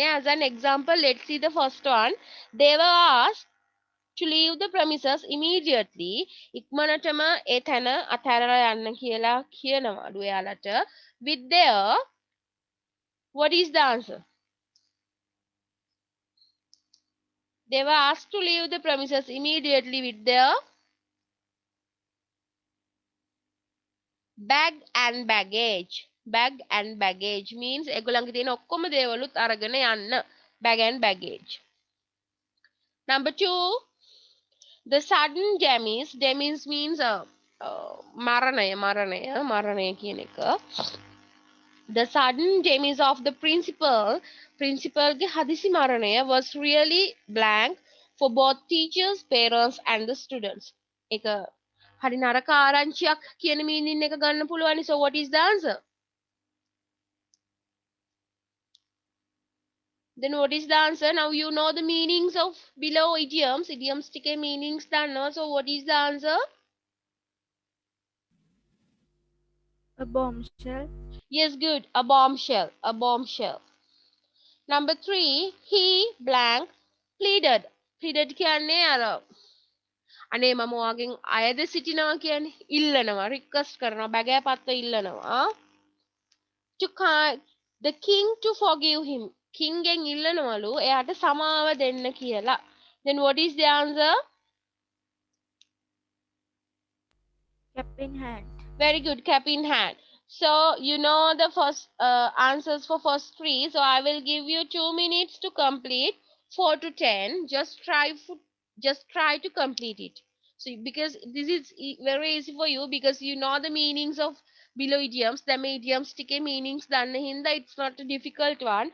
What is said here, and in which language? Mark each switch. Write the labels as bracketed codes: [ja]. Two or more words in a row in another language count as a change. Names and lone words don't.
[en] As an example, let's see the first one. They were asked to leave the premises immediately. [si] ඉක්මනටම ඒ තැන අතහැරලා යන්න කියලා කියනවලු එයාලට. [en] With their, what is the answer? They were asked to leave the premises immediately with their bag and baggage. Bag and baggage means [si] ඒගොල්ලන්ගේ තියෙන ඔක්කොම දේවලුත් අරගෙන යන්න. [en] Bag and baggage. Number 2, the sudden demise. Demise means [si] මරණය කියන එක. [en] The sudden demise of the principal [si] ගේ හදිසි මරණය [en] was really blank for both teachers, parents and the students. [si] ඒක හරි නරක ආරංචියක් කියන meaning එක ගන්න පුළුවන්. [en] So what is the answer? Then what is the answer? Now you know the meanings of below idioms. Idioms ටිකේ meanings දන්නවා. So what is the answer? A bombshell. Yes, good. A bombshell. Number 3, he blank pleaded. [si] Pleaded කියන්නේ අර අනේ මම ඔයාගෙන් අයද සිටිනවා කියන්නේ ඉල්ලනවා, රික්වෙස්ට් කරනවා, බැගෑපත්ව ඉල්ලනවා. [en] To the king to forgive him. [si] King ගෙන් ඉල්ලනවලු එයාට සමාව දෙන්න කියලා. [en] Then what is the answer? Cap in hand. Very good, cap in hand. So you know the first answers for first 3. So I will give you 2 minutes to complete 4 to 10. Just try to complete it. So because this is very easy for you because you know the meanings of below idioms. The idioms ටිකේ meanings [si] දන්න හින්දා [en] it's not a difficult one.